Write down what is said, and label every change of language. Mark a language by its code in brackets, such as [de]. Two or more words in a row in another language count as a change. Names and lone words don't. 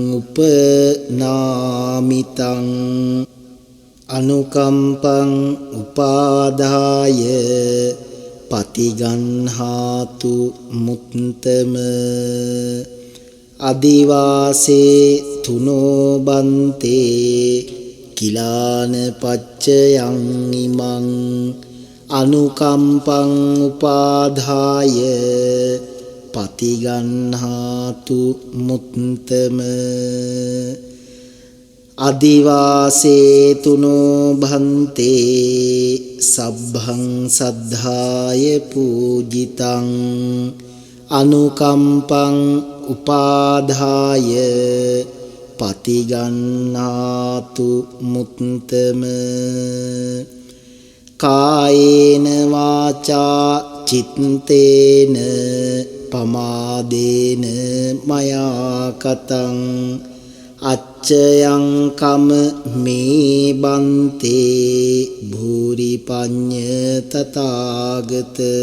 [pi] උපනාමිතං අනුකම්පං උපාදාය පතිගන්හාතු මුත්තම අදිවාසේ තුනෝ බන්තේ කිලාන පච්චයං ඉමං අනුකම්පං උපාදාය පතිගන්හාතු මුත්තම අදිවාසේ තුනෝ භන්තේ සබ්බං සද්ධාය පූජිතං අනුකම්පං උපාදාය පතිගන්නාතු මුත්තම කායේන වාචා චිත්තේන පමාදේන මයා කතං අච්චයං කම මේ බන්තේ භූරි පඤ්ඤ තථාගත